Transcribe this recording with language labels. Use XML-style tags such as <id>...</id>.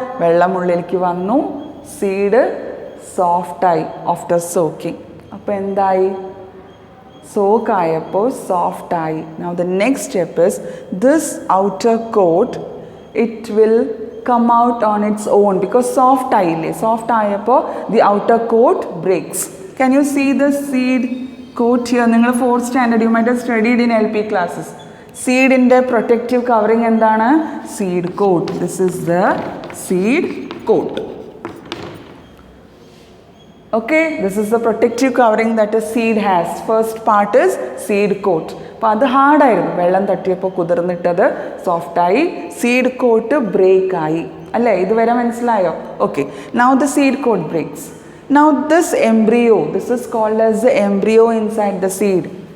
<ml>വെള്ളം ഉള്ളിലേക്ക് വന്നു, സീഡ് സോഫ്റ്റായി ആഫ്റ്റർ സോക്കിംഗ്. അപ്പോൾ എന്തായി, സോക്കായപ്പോൾ സോഫ്റ്റായി.</ml> <en>now the next step is this outer coat, it will come out on its own because soft</en> <ml>ആയപ്പോൾ</ml> <en>the outer coat breaks. Can you see the seed coat here?</en> <ml>നിങ്ങൾ</ml> <en>4th standard you might have studied in LP classes.</en> <ml>സീഡിൻ്റെ protective covering എന്താണ്?</ml> <en>Seed coat. This is the seed coat. Okay, this is the protective covering that a seed has. First part is seed coat.</en> <ml>അപ്പോൾ അത് ഹാർഡായിരുന്നു, വെള്ളം തട്ടിയപ്പോൾ കുതിർന്നിട്ടത് സോഫ്റ്റായി, seed coat break ആയി അല്ലേ. ഇതുവരെ മനസ്സിലായോ?</ml> <en>Okay, now the seed coat breaks. Now this embryo, this is called as the embryo inside the seed.</en>